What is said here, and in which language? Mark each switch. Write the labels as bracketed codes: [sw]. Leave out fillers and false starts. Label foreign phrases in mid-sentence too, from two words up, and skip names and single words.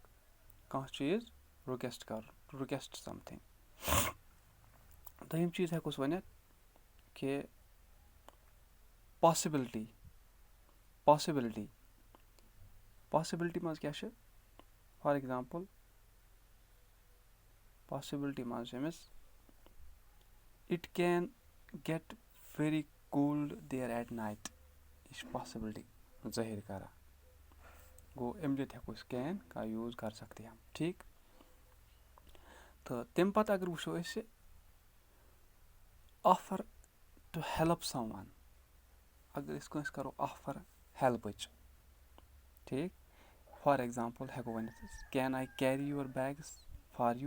[ks] کانٛہہ چیٖز رِکویسٹ کرُن، [en] to request something. [ks] دوٚیِم چیٖز ہٮ۪کو أسۍ ؤنِتھ کہِ پاسبلٹی منٛز کیٛاہ چھِ؟ [en] for example پاسبلٹی [ks] منٛز چھِ أمِس [en] it can get very cold there at night. [ks] یہِ چھِ پاسبلٹی ظٲہِر کران. گوٚو اَمہِ لیے تہِ ہٮ۪کو أسۍ کین [ur] کا یوٗز کر سکتے ہم. [ks] ٹھیٖک. تہٕ تَمہِ پتہٕ اگر وٕچھو أسۍ [en] offer to help someone. [ks] اگر أسۍ کٲنٛسہِ کرو آفر ہیلپٕچ. ٹھیٖک. [en] for example [ks] ہٮ۪کو ؤنِتھ أسۍ [en] can I carry your bags for you.